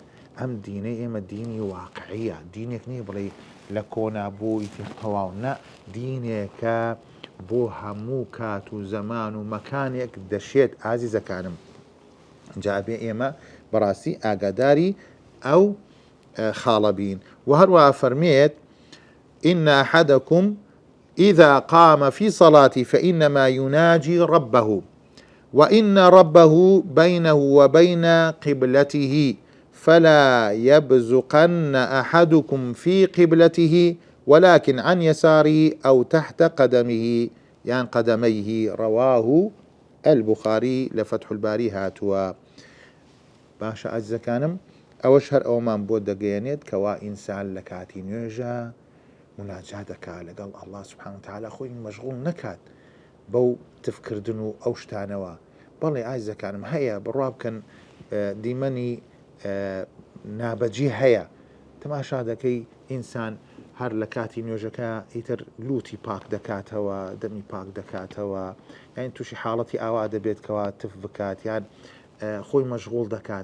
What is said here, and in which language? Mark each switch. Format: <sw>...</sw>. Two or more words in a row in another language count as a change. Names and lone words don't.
<ckb>ئەم دینەی ئێمە دینی واقعیە، دینێک نییە بڵێ لە کۆنابووی تەواو، نە، دینێکە بۆ هەموو کات و زەمان و مەکانێک دەشێت. ئازیزەکانم جا ئەبێ ئێمە بەڕاستی ئاگاداری ئەو خاڵە بین. و هەروە فەرمێت</ckb> <ar>إن أحدكم إذا قام في صلاة فإنما يناجي ربه وإن ربه بينه وبين قبلته فلا يبزقن أحدكم في قبلته ولكن عن يساره أو تحت قدمه يعني قدميه. رواه البخاري لفتح الباري هاتوا.</ar> <ckb>باشە ئازیزەکانم ئەوەش هەر ئەومان بۆ دەگەیەنێت کەوا ئینسان لە کاتی نوێژە مناجات دەکات لەگەڵ ئەڵڵا</ckb> <ar>سوبحانەهو وتەعالا،</ar> <ckb>خۆی مەشغوڵ نەکات بەو تفکردن و ئەو شتانەوە. بەڵێ ئازیزەکانم هەیە بڕوا بکەن دیمەنی نابەجی هەیە، تەماشا دەکەی ئینسان هەر لە کاتی نوێژەکە ئیتر لوتی پاک دەکاتەوە، دەمی پاک دەکاتەوە، یان تووشی حاڵەتی ئاوا دەبێت کەوا تف بکات یان خۆی مەشغوڵ دەکات.</ckb>